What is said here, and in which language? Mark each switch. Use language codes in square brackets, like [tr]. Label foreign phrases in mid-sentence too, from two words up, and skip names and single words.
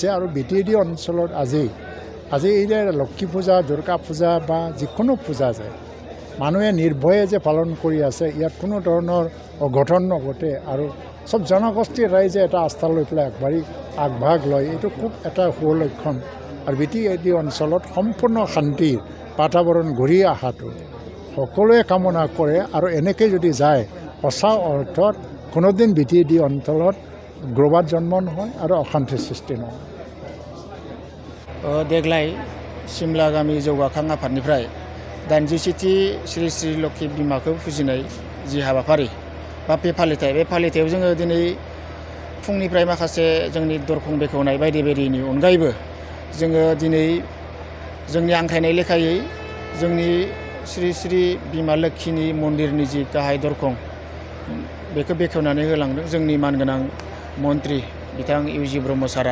[as] আৰু BTD অঞ্চলত আজি এই যে লক্ষ্মী পূজা, দুৰ্গা পূজা বা যিকোনো পূজা যায়, মানুহে নিৰ্ভয়ে যে পালন কৰি আছে, ইয়াত কোনো ধৰণৰ অঘটন নঘটে আৰু চব জনগোষ্ঠীৰ ৰাইজে এটা আস্থা লৈ পেলাই আগভাগ লয়, এইটো খুব এটা সুলক্ষণ। আৰু BTD অঞ্চলত সম্পূৰ্ণ শান্তিৰ বাতাবৰণ ঘূৰি অহাটো সকলোৱে কামনা কৰে। আৰু এনেকৈ যদি যায় সঁচা অৰ্থত কোনোদিন BTD অঞ্চলত গ্ৰ'বাত জন্ম নহয় আৰু অশান্তিৰ সৃষ্টি নহয়। [brx] देग्लाय सिमला गामि जौगाखां आफादनिफ्राय 87थि श्री श्री लोक्षि बिमाखौ फुजिनाय जि हाबाफारि बा बे फालिथायाव जोङो दिनै फुंनिफ्राय माखासे जोंनि दरखं बेखेवनाय बायदि बायदिनि अनगायैबो जोङो दिनै जोंनि हांख्रायनाय लेखायै जोंनि श्री श्री बिमा लोक्षिनि मन्दिरनि जि गाहाय दरखं बेखौ बेखेवनानै होलांदों जोंनि मानगोनां मन्त्रि बिथां इउजि ब्रह्म सारा।